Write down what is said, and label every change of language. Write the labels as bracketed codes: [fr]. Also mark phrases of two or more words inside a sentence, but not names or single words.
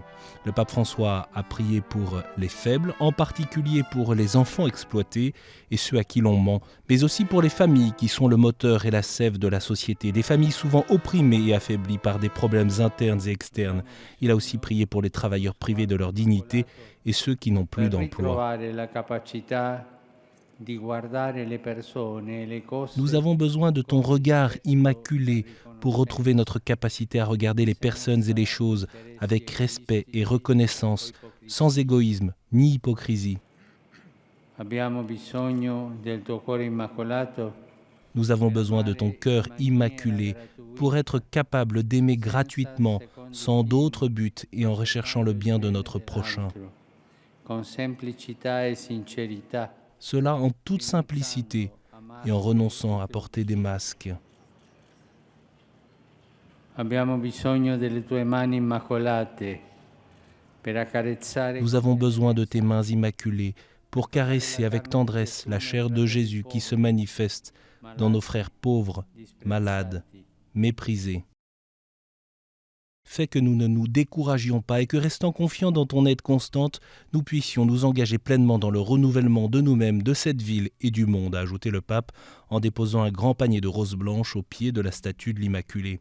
[fr] Le pape François a prié pour les faibles, en particulier pour les enfants exploités et ceux à qui l'on ment, mais aussi pour les familles qui sont le moteur et la sève de la société, des familles souvent opprimées et affaiblies par des problèmes internes et externes. Il a aussi prié pour les travailleurs privés de leur dignité et ceux qui n'ont plus d'emploi. [it] La capacità di guardare le persone e le cose. [fr] Nous avons besoin de ton regard immaculé pour retrouver notre capacité à regarder les personnes et les choses avec respect et reconnaissance, sans égoïsme ni hypocrisie. [it] Abbiamo bisogno del tuo cuore immacolato. [fr] Nous avons besoin de ton cœur immaculé pour être capable d'aimer gratuitement, sans d'autre but et en recherchant le bien de notre prochain. [it] Con semplicità e sincerità. [fr] Cela en toute simplicité et en renonçant à porter des masques. [it] Abbiamo bisogno delle tue mani immacolate per accarezzare. [fr] Nous avons besoin de tes mains immaculées pour caresser avec tendresse la chair de Jésus qui se manifeste dans nos frères pauvres, malades, méprisés. Fais que nous ne nous découragions pas et que, restant confiants dans ton aide constante, nous puissions nous engager pleinement dans le renouvellement de nous-mêmes, de cette ville et du monde, a ajouté le pape en déposant un grand panier de roses blanches au pied de la statue de l'Immaculée.